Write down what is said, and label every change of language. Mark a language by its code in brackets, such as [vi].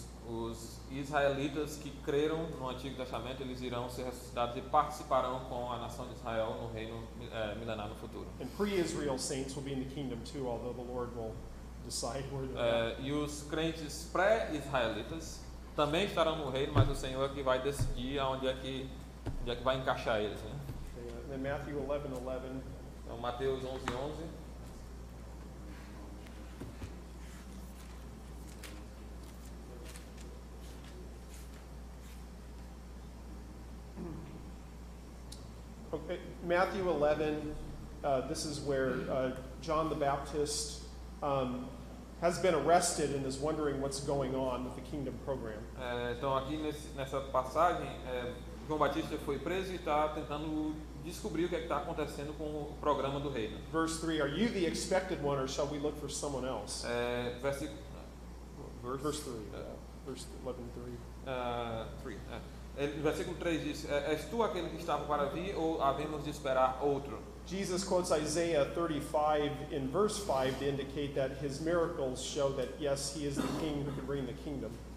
[pt] Os israelitas que creram no Antigo Testamento, eles irão ser ressuscitados e participarão com a nação de Israel no reino milenar no futuro. [en] And pre-Israel saints will be in the kingdom too, although the Lord will decide where they're at. [pt] E os crentes pré-israelitas também estarão no reino, mas o Senhor é que vai decidir onde é que vai encaixar eles, né? [en] And then Matthew 11:11. [pt] Então, Mateus 11:11. [en] Okay, Matthew 11, this is where John the Baptist has been arrested and is wondering what's going on with the kingdom program. [pt] Então aqui nessa passagem, João Batista foi preso e está tentando descobrir o que está acontecendo com o programa do reino. [en] Verse 3, are you the expected one or shall we look for someone else? [pt] Versículo [en] Verse 3, verse 11:3. [pt] 3. Versículo 3 diz, és tu aquele que estava para vir ou havemos de esperar outro? [en] Jesus quotes Isaiah 35 in verse 5 to indicate that his miracles show that yes, he is the king who can bring the kingdom.